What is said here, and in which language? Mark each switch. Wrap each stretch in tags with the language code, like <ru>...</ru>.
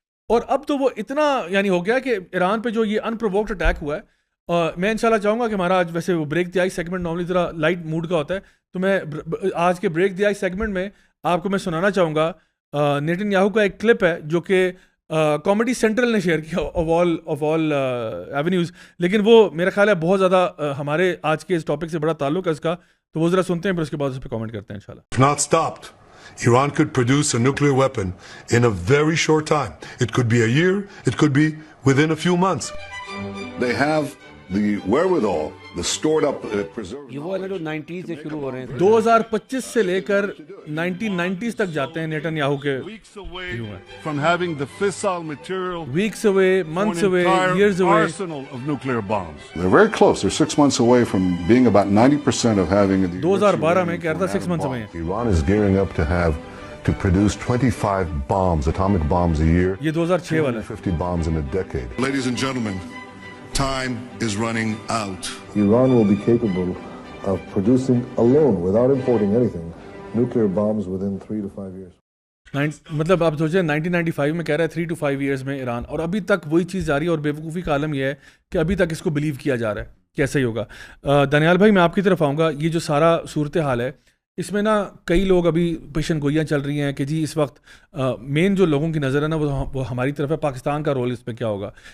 <ur>اور اب تو وہ اتنا یعنی ہو گیا کہ ایران پہ جو یہ ان پرووکڈ اٹیک ہوا ہے, میں انشاءاللہ چاہوں گا کہ ہمارا آج ویسے وہ break the I segment normally ذرا لائٹ موڈ کا ہوتا ہے, تو میں آج کے بریک دی آئی سیگمنٹ میں آپ کو میں سنانا چاہوں گا نیتن یاہو کا ایک کلپ ہے جو کہ کامیڈی سینٹرل نے شیئر کیا</ur> <en>of all avenues,</en> <ur>لیکن وہ میرا خیال ہے بہت زیادہ ہمارے آج کے اس ٹاپک سے بڑا تعلق ہے اس کا, تو وہ ذرا سنتے ہیں پھر اس کے بعد اس پہ کامنٹ کرتے ہیں انشاءاللہ.</ur> <en>Not stopped. Iran could produce a nuclear weapon in a very short time. It could be a year, it could be within a few months. They have the wherewithal, the stored up preserved.</en> <ur>یہ وہ ہے نا جو 90s سے شروع ہو رہے ہیں. 2025 سے لے کر 1990s تک جاتے ہیں نیتن یاہو کے.</ur> <en>Weeks away from having the fissile material. Weeks away, months away, years away. Arsenal of nuclear bombs. They're very close. They're 6 months away from being about 90% of having the</en> <ur>2012 میں کہہ رہا تھا</ur> <en>6 months away. Iran is gearing up to produce 25 bombs, atomic bombs a year.</en> <ur>یہ 2006 والا ہے.</ur> <en>50 bombs in a decade. Ladies and gentlemen, time is running out. Iran will be capable of producing alone, without importing anything, nuclear bombs within 3 to 5 years.</en> <ur>مطلب آپ سوچیں 1995 میں کہہ رہا ہے</ur> <en>3 to 5 years</en> <ur>میں ایران, اور ابھی تک وہی چیز جاری ہے, اور بیوقوفی کا عالم یہ ہے کہ ابھی تک اس کو بلیو کیا جا رہا ہے کیسے ہی ہوگا. دانیال بھائی میں آپ کی طرف آؤں گا. یہ جو سارا صورتحال ہے اس میں نا کئی لوگ ابھی پیشن گوئیاں چل رہی ہیں کہ جی اس وقت مین جو لوگوں کی نظر ہے نا وہ ہماری طرف ہے, پاکستان کا رول اس میں کیا ہوگا.</ur>